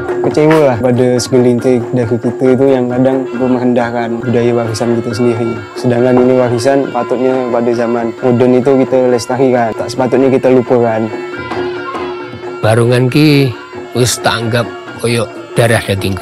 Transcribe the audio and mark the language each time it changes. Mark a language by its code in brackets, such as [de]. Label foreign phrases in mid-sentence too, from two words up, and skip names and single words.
[ms] kecewa lah pada segelintir dari kita itu yang kadang merendahkan budaya warisan kita sendiri. Sedangkan ini warisan patutnya pada zaman modern itu kita lestarikan, tak sepatutnya kita lupakan. [jv] Barungan ki wis tak anggap koyo darah dagingku.